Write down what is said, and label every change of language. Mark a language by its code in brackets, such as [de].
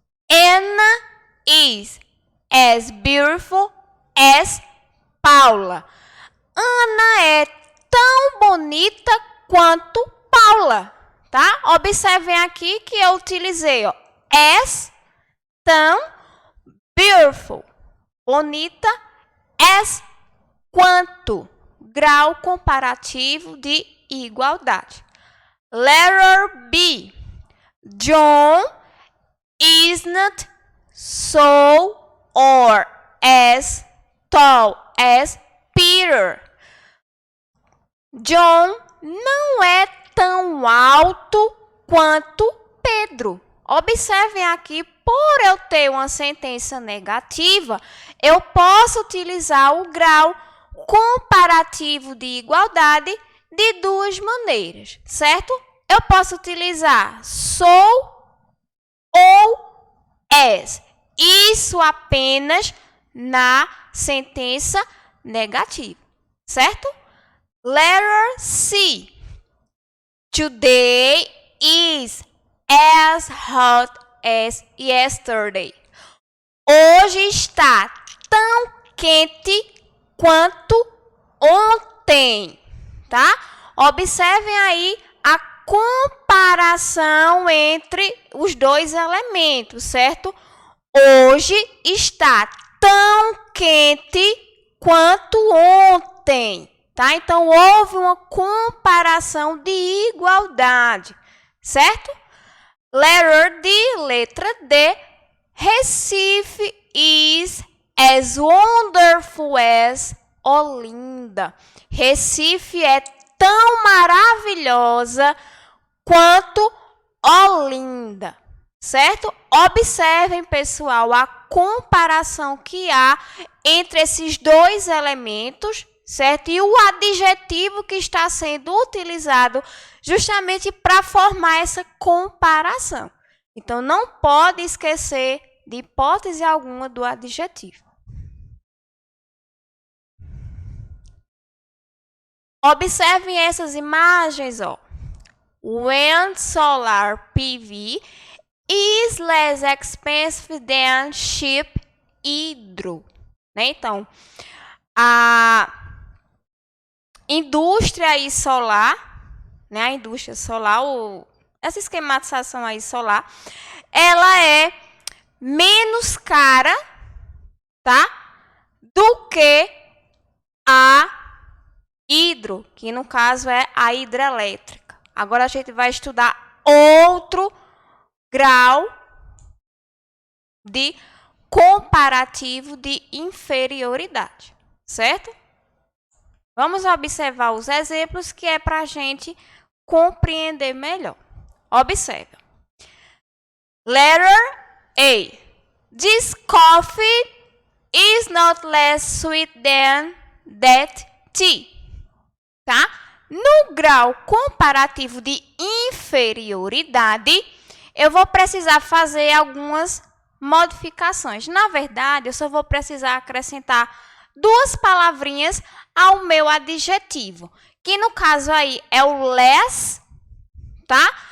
[en] Anna is as beautiful as Paula. [pt] Ana é tão bonita quanto Paula, tá? Observem aqui que eu utilizei, ó, as, tão, beautiful, bonita, as, quanto, grau comparativo de igualdade. [en] Letter B, John isn't so or as tall as Peter. [pt] John não é tão alto quanto Pedro. Observem aqui, por eu ter uma sentença negativa, eu posso utilizar o grau comparativo de igualdade de duas maneiras, certo? Eu posso utilizar sou ou as. Isso apenas na sentença negativa, certo? [en] Letter C. Today is as hot as yesterday. [pt] Hoje está tão quente quanto ontem, tá? Observem aí a comparação entre os dois elementos, certo? Hoje está tão quente quanto ontem. Tá? Então, houve uma comparação de igualdade, certo? [en] Letter D, [pt] letra D. [en] Recife is as wonderful as Olinda. [pt] Recife é tão maravilhosa quanto Olinda, certo? Observem, pessoal, a comparação que há entre esses dois elementos, certo? E o adjetivo que está sendo utilizado justamente para formar essa comparação. Então, não pode esquecer de hipótese alguma do adjetivo. Observem essas imagens, ó. [en] Wind solar PV is less expensive than cheap hydro. [pt] Né? Então, a indústria aí solar, né? A indústria solar, essa esquematização aí solar, ela é menos cara, tá? Do que a hidro, que no caso é a hidrelétrica. Agora a gente vai estudar outro grau de comparativo de inferioridade, certo? Vamos observar os exemplos que é para a gente compreender melhor. Observe. [en] Letter A. This coffee is not less sweet than that tea. [pt] Tá? No grau comparativo de inferioridade, eu vou precisar fazer algumas modificações. Na verdade, eu só vou precisar acrescentar duas palavrinhas ao meu adjetivo, que no caso aí é o less, tá?